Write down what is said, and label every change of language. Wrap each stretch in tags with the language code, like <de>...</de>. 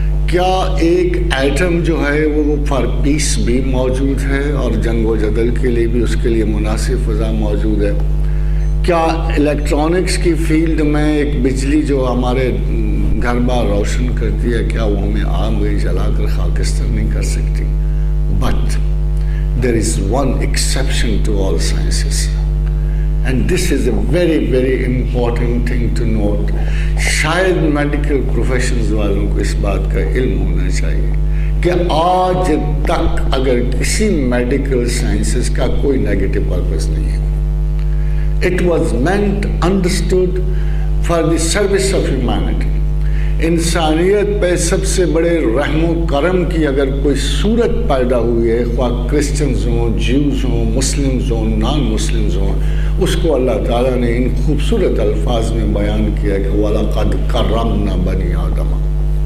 <ur>کیا ایک ایٹم جو ہے وہ فار پیس بھی موجود ہے اور جنگ و جدل کے لیے بھی اس کے لیے مناسب فضا موجود ہے؟ کیا الیکٹرانکس کی فیلڈ میں ایک بجلی جو ہمارے گھر بار روشن کرتی ہے کیا وہ ہمیں آگ میں جلا کر خاکستر نہیں کر سکتی؟ But</ur> <en>there is one exception to all sciences, and this is a very very important thing to note.</en> <ur>شاید میڈیکل پروفیشنز والوں کو اس بات کا علم ہونا چاہیے کہ آج تک اگر کسی میڈیکل سائنسز کا کوئی نیگیٹو پرپس نہیں ہے.</ur> <en>It was meant, understood for the service of humanity.</en> <ur>انسانیت پہ سب سے بڑے رحم و کرم کی اگر کوئی صورت پیدا ہوئی ہے، خواہ کرسچنز ہوں، جیوز ہوں، مسلمز ہوں، نان مسلمز ہوں، اس کو اللہ تعالیٰ نے ان خوبصورت الفاظ میں بیان کیا کہ</ur> <ar>وَلَقَدْ كَرَّمْنَا بَنِي آدَمَ.</ar>